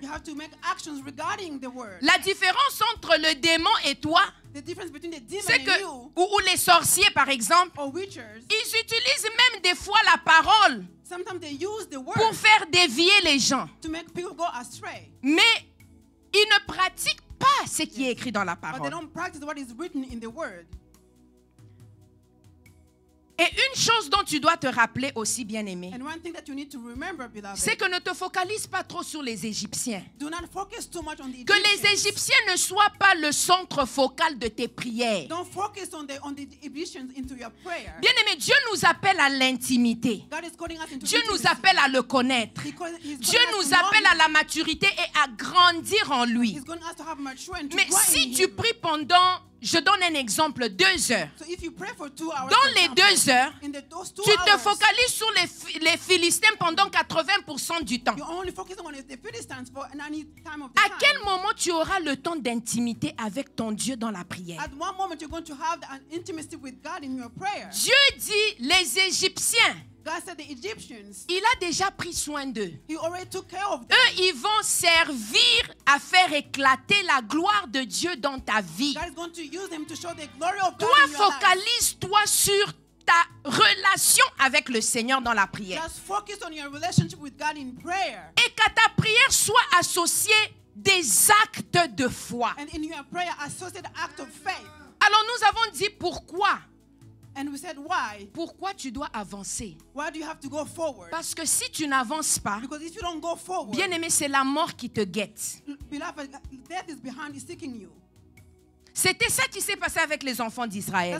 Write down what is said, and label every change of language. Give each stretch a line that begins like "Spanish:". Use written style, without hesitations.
English: You have to make actions regarding the word.
French: La différence entre le démon et toi,
English: The difference between the demon
French: c'est
English: and
French: que,
English: you
French: ou les sorciers par exemple,
English: or witchers,
French: ils utilisent même des fois la parole
English: sometimes they use the word
French: pour faire dévier les gens.
English: to make people go astray.
French: Mais ils ne pratiquent pas ce qui est écrit dans la
English: But they
French: parole.
English: don't practice what is written in the word.
French: Et une chose dont tu dois te rappeler aussi, bien-aimé,
English: And one thing that you need to remember, beloved,
French: c'est que ne te focalise pas trop sur les Égyptiens.
English: do not focus too much on the
French: Que les
English: Egyptians.
French: Égyptiens ne soient pas le centre focal de tes prières.
English: Don't focus on the Egyptians into your prayer.
French: Bien-aimé, Dieu nous appelle à l'intimité.
English: God is calling us into
French: Dieu nous
English: intimacy.
French: appelle à le connaître.
English: He's
French: Dieu
English: calling us
French: nous
English: to know
French: appelle
English: him.
French: à la maturité et à grandir en lui.
English: He's calling us to have mature and to
French: Mais
English: grow in
French: si
English: him.
French: tu pries pendant, je donne un exemple, 2 heures.
English: So if you pray for 2 hours,
French: Dans
English: for
French: les
English: example,
French: 2 heures,
English: in those 2
French: tu te
English: hours,
French: focalises sur les Philistins pendant 80% du temps.
English: you're only focusing on the Philistines for any time of the
French: À
English: time.
French: quel moment tu auras le temps d'intimité avec ton Dieu dans la prière?
English: At one moment, you're going to have an intimacy with God in your prayer.
French: Dieu dit, les Égyptiens,
English: God said the Egyptians,
French: il a déjà pris soin d'eux.
English: He already took care of them.
French: Eux, ils vont servir à faire éclater la gloire de Dieu dans ta vie.
English: God is going to use them to show the glory of God
French: Toi,
English: in your life.
French: focalise-toi sur ta relation avec le Seigneur dans la prière.
English: Just focus on your relationship with God in prayer.
French: Et qu'à ta prière soit associée des actes de foi.
English: And in your prayer, associate act of faith.
French: Alors nous avons dit pourquoi.
English: And we said, why?
French: Pourquoi tu dois avancer?
English: Why do you have to go forward?
French: Parce que si tu n'avances pas,
English: Because if you don't go forward,
French: bien aimé, c'est la mort qui te guette.
English: beloved, death is behind is seeking you.
French: C'était ça qui s'est passé avec les enfants d'Israël.